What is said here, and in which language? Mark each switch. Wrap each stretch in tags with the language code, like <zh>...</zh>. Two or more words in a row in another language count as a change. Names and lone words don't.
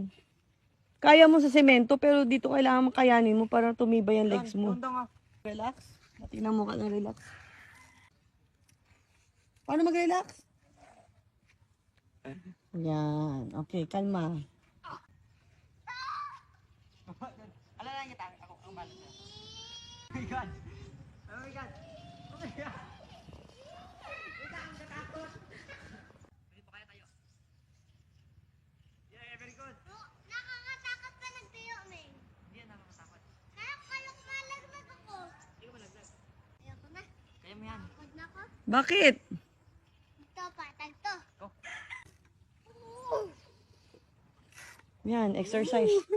<tl>Kaya mo sa semento, pero dito kailangan makayanin mo para tumibay ang legs mo. Relax. Tingnan mo ka na relax. Paano mag-relax? Yan. Okay, kalma. Alala niya tayo. Ako ang balik.</tl> <en>Oh my God. Oh my God. Oh my God.</en> <tl>Wait lang, natakot. Pwede pa kaya tayo?</tl> <en>Yeah, very good.</en> <tl>Nakakatakot pa nagtayo, Meng. Hindi yan nakakatakot. Kaya kalok malaglag ako. Hindi ko malaglag. Ayoko na. Kaya mo yan. Takot na ako. Bakit? Ito, patag to. Go. Yan, exercise.</tl>